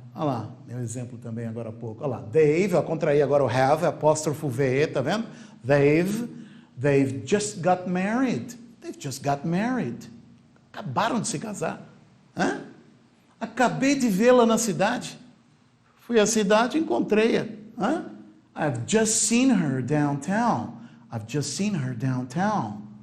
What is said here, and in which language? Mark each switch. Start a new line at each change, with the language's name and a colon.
Portuguese: Olha lá, meu exemplo também agora há pouco. Olha lá, they've, eu contraí agora o have, apóstrofo V, tá vendo?
English: They've just got married. They've just got married.
Portuguese: Acabaram de se casar. Hã? Acabei de vê-la na cidade. Fui à cidade e encontrei-a. Hã?
English: I've just seen her downtown. I've just seen her downtown.